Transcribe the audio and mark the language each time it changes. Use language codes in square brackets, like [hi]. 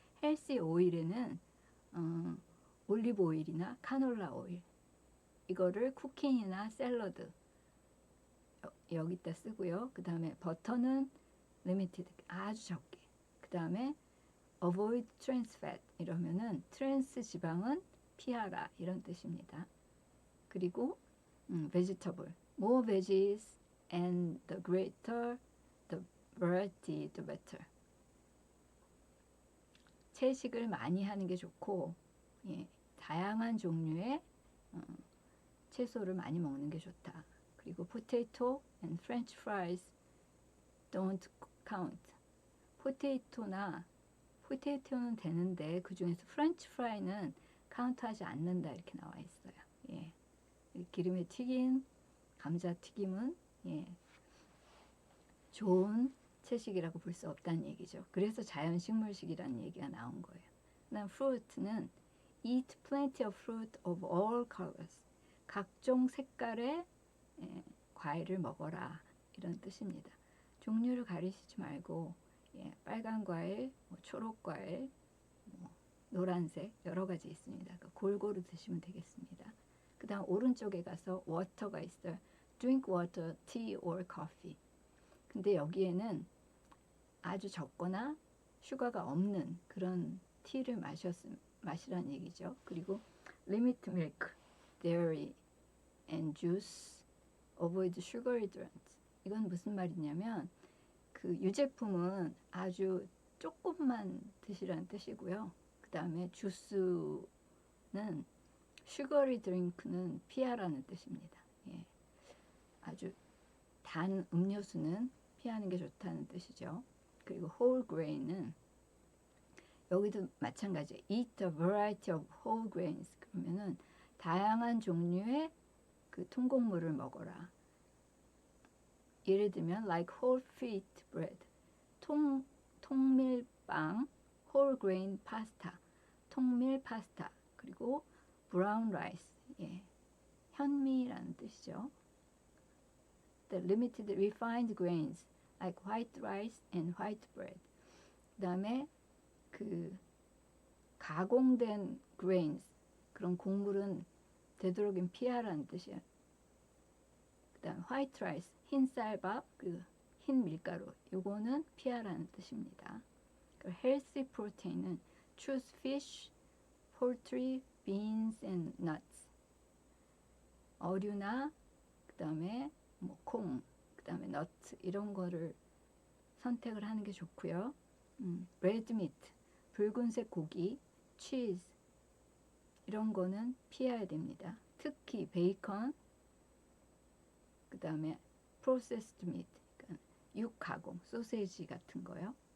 [ko] 헬시 오일에는 올리브 오일이나 카놀라 오일, 이거를 쿠킹이나 샐러드 여기다 쓰고요. 그 다음에 버터는 리미티드, 아주 적게. 그 다음에 [en] avoid trans fat, [ko] 이러면은 트랜스 지방은 피하라 이런 뜻입니다. 그리고 [en] vegetable, more veggies and the greater the variety the better. [ko] 채식을 많이 하는 게 좋고 다양한 종류의 채소를 많이 먹는 게 좋다. 그리고 [en] potato and french fries don't count. [ko] 포테이토나 포테이토는 되는데 그 중에서 프렌치 프라이는 카운트하지 않는다 이렇게 나와 있어요. 예. 기름에 튀긴 감자 튀김은 예. 좋은 채식이라고 볼 수 없다는 얘기죠. 그래서 자연식물식이라는 얘기가 나온 거예요. 그다음 [en] fruit는 eat plenty of fruit of all colors. [ko] 각종 색깔의 예, 과일을 먹어라 이런 뜻입니다. 종류를 가리시지 말고 예, 빨간 과일, 뭐 초록 과일, 뭐 노란색 여러 가지 있습니다. 그러니까 골고루 드시면 되겠습니다. 그 다음 오른쪽에 가서 water가 있어요. [en] drink water, tea or coffee. [ko] 근데 여기에는 아주 적거나 슈가가 없는 그런 티를 마시라는 얘기죠. [en] 그리고 limit milk, dairy and juice, avoid sugary drinks. [ko] 이건 무슨 말이냐면 그 유제품은 아주 조금만 드시라는 뜻이고요. 그 다음에 주스는 슈거리 드링크는 피하라는 뜻입니다. 예. 아주 단 음료수는 피하는 게 좋다는 뜻이죠. 그리고 whole grain은 여기도 마찬가지예요. [en] Eat a variety of whole grains. [ko] 그러면은 다양한 종류의 그 통곡물을 먹어라. 예를 들면 [en] like whole wheat bread, [ko] 통밀빵, [en] whole grain pasta, [ko] 통밀 파스타, 그리고 [en] brown rice, [ko] 예, 현미라는 뜻이죠. [en] The limited refined grains like white rice and white bread. [ko] 그다음에 그 가공된 grains, 그런 곡물은 되도록이면 피하라는 뜻이에요. 그다음 white rice, 흰 쌀밥, 그 흰 밀가루, 요거는 피하라는 뜻입니다. [en] 그 healthy protein은 choose fish, poultry, beans and nuts. [ko] 어류나 그다음에 뭐 콩, 그다음에 너트 이런 거를 선택을 하는 게 좋고요. red meat, 붉은색 고기, cheese 이런 거는 피해야 됩니다. 특히 베이컨, 그다음에 processed meat, 그러니까 육가공, 소세지 같은 거요.